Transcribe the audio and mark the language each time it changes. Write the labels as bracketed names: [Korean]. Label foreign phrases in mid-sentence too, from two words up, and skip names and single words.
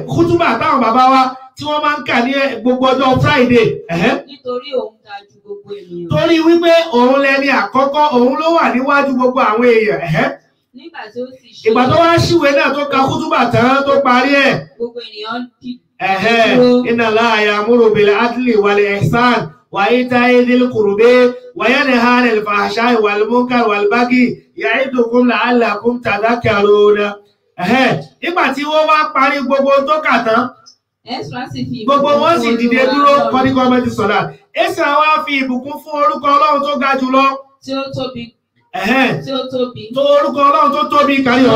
[Yoruba] Kútúbà táwọn bàbá wa tí wọ́n máa ń kà ní gbogbo ọjọ́ Friday. Nítorí òun ga ju gbogbo ènìyàn. Torí wípé òun lẹni àkọ́kọ́, òun ló wà níwájú gbogbo àwọn èèyàn. Nígbà tí ó sì ṣe. Ìgbà tó wá ṣíwèé náà tó ka kútúbà tán tó parí ẹ̀. Gbogbo ènìyàn dúró. [Arabic] إن الله يأمر بالعدل والإحسان وإيتاء ذي القربى وينهى عن الفحشاء والمنكر والبغي يعظكم لعلكم تذكرون. [Yoruba] Nígbà tí wọ́n wá parí gbogbo tó kà tán. Gbogbo wọn sì dìde dúró kọ́ni gọ́ọ̀mẹ́ntì sọ̀dá. Esra wá fi ìbùkún fún orúkọ Ọlọ́run tó ga jùlọ. Tí ó tóbi. Tó orúkọ Ọlọ́run tó tóbi kárí ọ̀n.